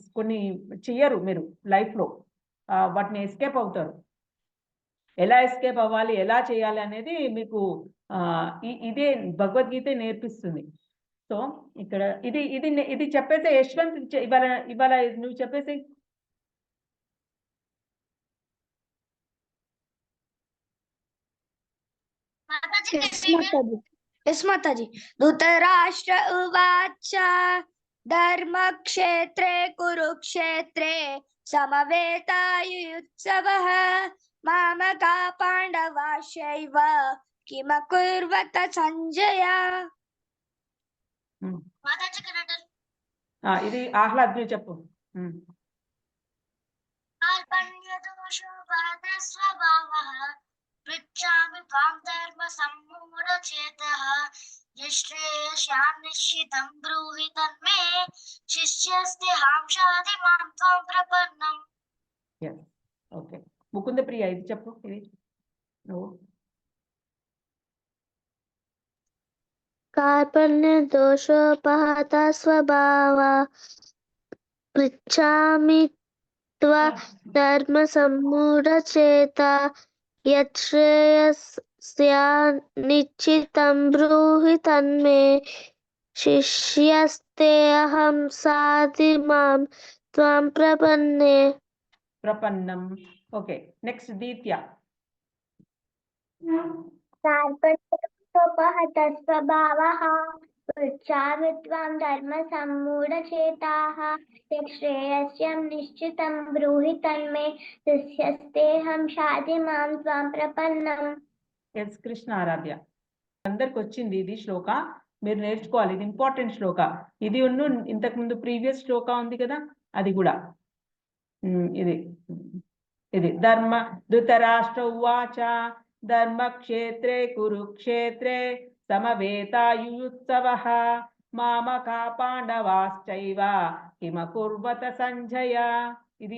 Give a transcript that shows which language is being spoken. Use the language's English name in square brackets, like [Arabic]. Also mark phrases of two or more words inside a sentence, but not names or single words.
[Telugu] కొన్ని చెయ్యరు మీరు లైఫ్లో, వాటిని ఎస్కేప్ అవుతారు. ఎలా ఎస్కేప్ అవ్వాలి, ఎలా చేయాలి అనేది మీకు ఇదే భగవద్గీత నేర్పిస్తుంది. సో ఇక్కడ ఇది చెప్పేసి యశ్వంత్ ఇవాళ నువ్వు చెప్పేసి. [Hindi] यस माताजी। [Sanskrit] धृतराष्ट्र उवाच धर्मक्षेत्रे कुरुक्षेत्रे समवेतायुत्सवः मामका पाण्डवाश्चैव किमकुर्वत संजय। [Telugu] ఇది ఆహ్లాద్ చెప్పు. [Sanskrit] पृच्छामि त्वां धर्मसम्मूढचेतः यश्रेयस्यां निश्चितं ब्रूहि तन्मे शिष्यस्तेहां शाधि मां त्वां प्रपन्नम्. [English] Yes okay [Telugu] ముకుంద ప్రియ ఇది చెప్పు ఇది నువ్వు [Sanskrit] कार्पण्य दोषोपहता स्वभावा पृच्छामि त्वा धर्म सम्मूढचेता यत् श्रेयस्या निश्चितं ब्रूहि तन्मे शिष्यस्तेऽहं साधि मां त्वां प्रपन्ने. [Telugu] ప్రపన్నం [English] okay next [Telugu] దీత్య [Sanskrit] कार्पण्योपहतः स्वभावः पृच्छामि त्वां धर्मसम्मूढचेताः यत् श्रेयस्यां निश्चितं ब्रूहि तन्मे शिष्यस्तेऽहं शाधि मां त्वां प्रपन्नम्. [Telugu] ఎస్ కృష్ణ ఆరాధ్య అందరికి వచ్చింది ఇది శ్లోక మీరు నేర్చుకోవాలి ఇది ఇంపార్టెంట్ శ్లోక ఇది ఇంతకు ముందు ప్రీవియస్ శ్లోక ఉంది కదా అది కూడా ఇది ఇది ధర్మ [Sanskrit] ధృతరాష్ట్ర ఉవాచ ధర్మక్షేత్రే కురుక్షేత్రే సమవేతాయుత్సవః మామకా పాండవాశ్చైవ కిమ కుర్వత సంజయ [Telugu] ఇది